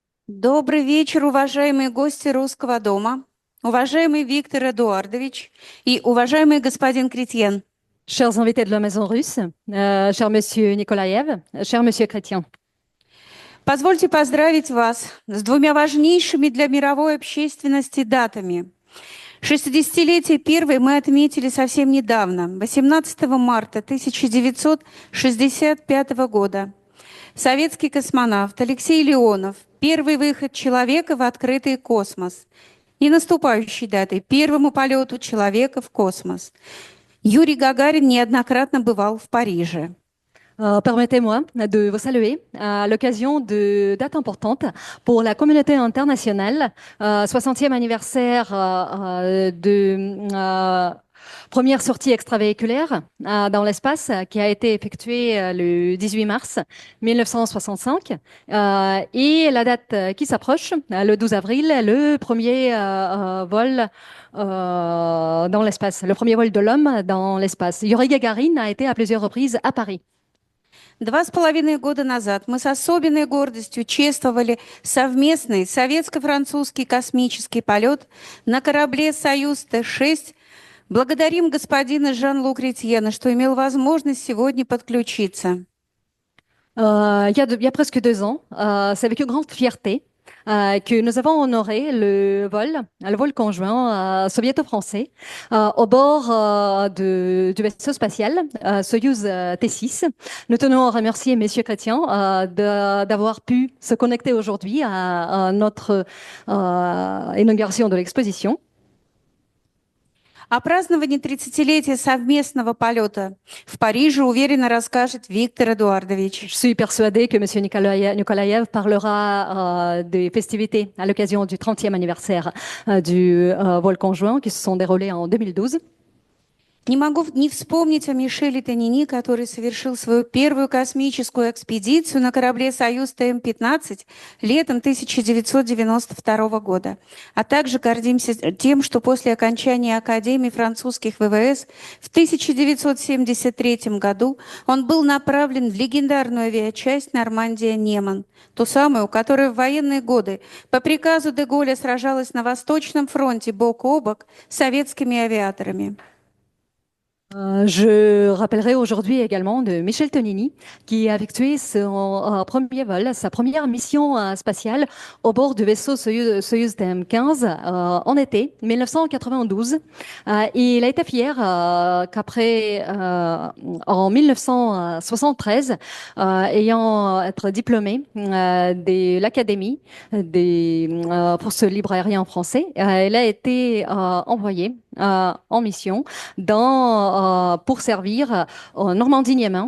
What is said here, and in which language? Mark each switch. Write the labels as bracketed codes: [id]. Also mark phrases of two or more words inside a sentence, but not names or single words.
[ru] Добрый вечер, уважаемые гости Русского дома, уважаемый Виктор Эдуардович и уважаемый господин Кретьен. [fr] Chers invités de la Maison russe, cher Monsieur Nikolaev, cher Monsieur Chrétien, [ru] Позвольте поздравить вас с двумя важнейшими для мировой общественности датами. 60-летие первой мы отметили совсем недавно, 18 марта 1965 года. Советский космонавт Алексей Леонов, первый выход человека в открытый космос. И наступающей датой первому полету человека в космос. Юрий Гагарин неоднократно бывал в Париже. [fr] permettez-moi de vous saluer à l'occasion de dates importantes pour la communauté internationale, 60e anniversaire de première sortie extravéhiculaire dans l'espace qui a été effectuée le 18 mars 1965 et la date qui s'approche, le 12 avril, le premier vol dans l'espace, le premier vol de l'homme dans l'espace. Yuri Gagarin a été à plusieurs reprises à Paris. [ru] 2,5 года назад мы с особенной гордостью чествовали совместный советско-французский космический полет на корабле «Союз Т-6». Благодарим господина Жан-Лу Кретьена, что имел возможность сегодня подключиться. [fr] Il y a presque 2 ans, c'est avec une grande fierté que nous avons honoré le vol conjoint soviéto-français au bord du vaisseau spatial Soyouz T6. Nous tenons à remercier Messieurs Chrétien d'avoir pu se connecter aujourd'hui à notre inauguration de l'exposition. [ru] О праздновании 30-летия совместного полета в Париже уверенно расскажет Виктор Эдуардович. [fr] Je suis persuadée que M. Nikolaev parlera des festivités à l'occasion du 30e anniversaire du vol conjoint qui se sont déroulées en 2012. [ru] Не могу не вспомнить о Мишеле Танини, который совершил свою первую космическую экспедицию на корабле «Союз ТМ-15» летом 1992 года. А также гордимся тем, что после окончания Академии французских ВВС в 1973 году он был направлен в легендарную авиачасть «Нормандия-Неман», ту самую, которая в военные годы по приказу де Голля сражалась на Восточном фронте бок о бок с советскими авиаторами. [fr] Je rappellerai aujourd'hui également de Michel Tonini, qui a effectué son premier vol, sa première mission spatiale au bord du vaisseau Soyuz TM-15 en été 1992. Et il a été fier qu'après, en 1973, ayant été diplômé de l'Académie des forces libres aériennes français, il a été envoyé en mission pour servir en Normandie-Niemen.